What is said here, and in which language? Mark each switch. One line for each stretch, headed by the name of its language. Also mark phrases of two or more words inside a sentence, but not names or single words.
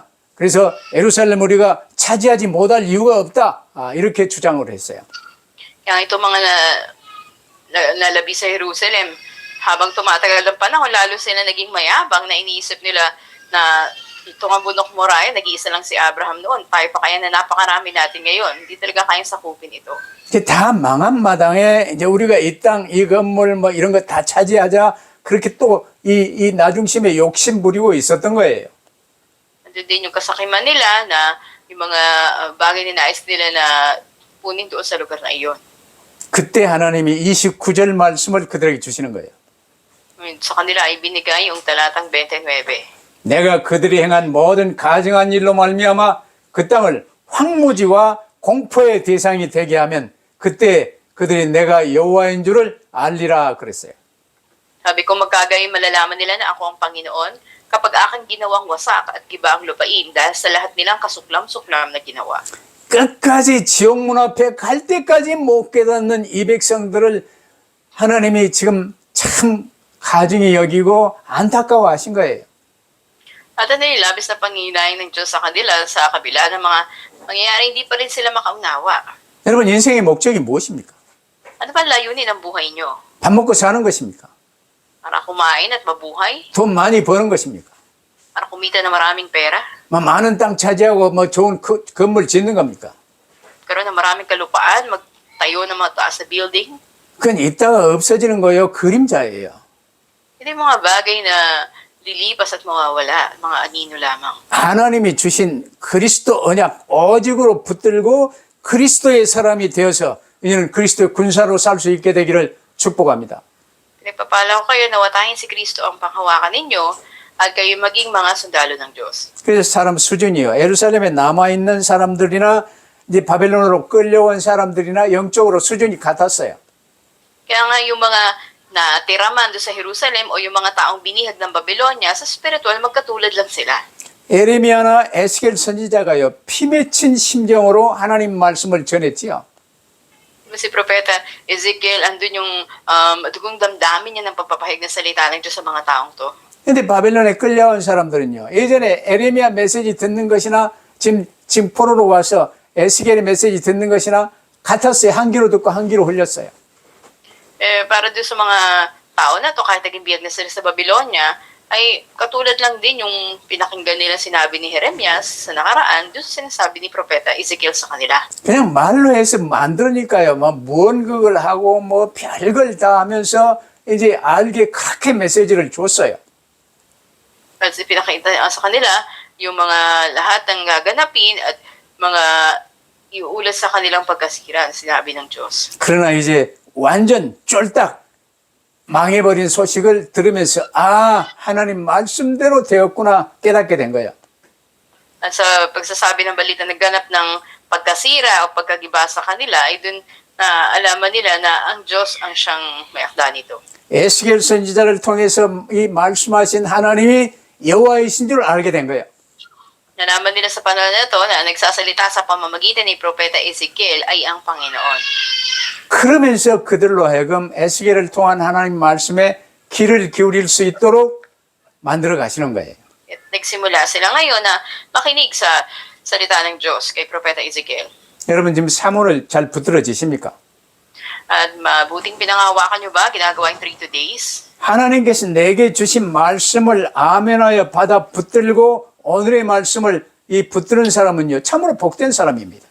Korean: 그래서 예루살렘 우리가 차지하지 못할 이유가 없다. 이렇게 주장을 했어요.
Filipino: Kaya ito mga nalabi sa Jerusalem, habang tumatagal ang panahon, lalo sila naging mayabang na iniisip nila na itong ang bundok Moriah, nag-iisa lang si Abraham noon. Tayo pa kaya na napakarami natin ngayon. Hindi talaga kayang sakupin ito.
Korean: 이제 다 망한 마당에 이제 우리가 이 땅, 이 건물 뭐 이런 거 다 차지하자. 그렇게 또 이 나중심에 욕심 부리고 있었던 거예요.
Filipino: Nandun din yung kasakiman nila na yung mga bagay na nais nila na punin doon sa lugar na iyon.
Korean: 그때 하나님이 29절 말씀을 그들에게 주시는 거예요.
Filipino: Sa kanila ay binigay yung talatang 29.
Korean: 내가 그들이 행한 모든 가증한 일로 말미암아 그 땅을 황무지와 공포의 대상이 되게 하면 그때 그들이 내가 여호와인 줄을 알리라 그랬어요.
Filipino: Sabi ko, magkagayon malalaman nila na ako ang Panginoon kapag aking ginawang wasak at giba ang lupain dahil sa lahat nilang kasuklam-suklam na ginawa.
Korean: 끝까지 지옥 문 앞에 갈 때까지 못 깨닫는 이 백성들을 하나님이 지금 참 가증히 여기고 안타까워하신 거예요.
Filipino: At ano yung labis na panghihinayang ng Diyos sa kanila sa kabila ng mga mangyayari, hindi pa rin sila makaunawa.
Korean: 여러분 인생의 목적이 무엇입니까?
Filipino: Ano ba layunin ng buhay nyo?
Korean: 밥 먹고 사는 것입니까?
Filipino: Para kumain at mabuhay?
Korean: 돈 많이 버는 것입니까?
Filipino: Para kumita ng maraming pera?
Korean: 뭐 많은 땅 차지하고 뭐 좋은 건물 짓는 겁니까?
Filipino: Karoon ng maraming kalupaan? Magtayo ng mga taas na building?
Korean: 그건 있다가 없어지는 거예요. 그림자예요.
Filipino: Hindi mga bagay na lilipas at mawawala, mga anino lamang.
Korean: 하나님이 주신 그리스도 언약 오직으로 붙들고 그리스도의 사람이 되어서 이제는 그리스도의 군사로 살 수 있게 되기를 축복합니다.
Filipino: Pinagpapala ko kayo na watahin si Kristo ang panghawakan ninyo at kayo maging mga sundalo ng Diyos.
Korean: 그래서 사람 수준이요. 예루살렘에 남아있는 사람들이나 이제 바벨론으로 끌려온 사람들이나 영적으로 수준이 같았어요.
Filipino: Kaya nga yung mga natiraman doon sa Jerusalem o yung mga taong binihag ng Babylonia, sa spiritual magkatulad lang sila.
Korean: 에레미야나 에스겔 선지자가요. 피 맺힌 심정으로 하나님 말씀을 전했지요.
Filipino: Si Propeta Ezekiel, andun yung dugong damdamin niya ng pagpapahayag ng salita ng Diyos sa mga taong to.
Korean: 근데 바벨론에 끌려온 사람들은요. 예전에 에레미야 메시지 듣는 것이나 지금 포로로 와서 에스겔의 메시지 듣는 것이나 같았어요. 한 귀로 듣고 한 귀로 흘렸어요.
Filipino: Para doon sa mga tao na to, kahit naging biyag na sila sa Babylonia, ay katulad lang din yung pinakinggan nila sinabi ni Jeremias sa nakaraan, doon sa sinasabi ni Propeta Ezekiel sa kanila.
Korean: 그냥 말로 해서 만들으니까요. 뭔 그걸 하고 뭐 별걸 다 하면서 이제 알게 그렇게 메시지를 줬어요.
Filipino: Kasi pinakita sa kanila yung mga lahat ng gaganapin at mga iuulat sa kanilang pagkasira, sinabi ng Diyos.
Korean: 그러나 이제 완전 쫄딱 망해버린 소식을 들으면서 하나님 말씀대로 되었구나 깨닫게 된 거예요.
Filipino: At sa pagsasabi ng balita nagganap ng pagkasira o pagkagiba sa kanila, ay dun na alaman nila na ang Diyos ang siyang may akda nito.
Korean: 에스겔 선지자를 통해서 이 말씀하신 하나님이 여호와이신 줄 알게 된 거예요.
Filipino: Nalaman nila sa panahon na ito na nagsasalita sa pamamagitan ni Propeta Ezekiel ay ang Panginoon.
Korean: 그러면서 그들로 하여금 에스겔을 통한 하나님 말씀에 귀를 기울일 수 있도록 만들어 가시는 거예요.
Filipino: At nagsimula sila ngayon na makinig sa salita ng Diyos kay Propeta Ezekiel.
Korean: 여러분 지금 사모를 잘 붙들어지십니까?
Filipino: At mabuting pinangahawakan nyo ba? Ginagawa yung 3 days?
Korean: 하나님께서 내게 주신 말씀을 아멘하여 받아 붙들고 오늘의 말씀을 이 붙드는 사람은요 참으로 복된 사람입니다.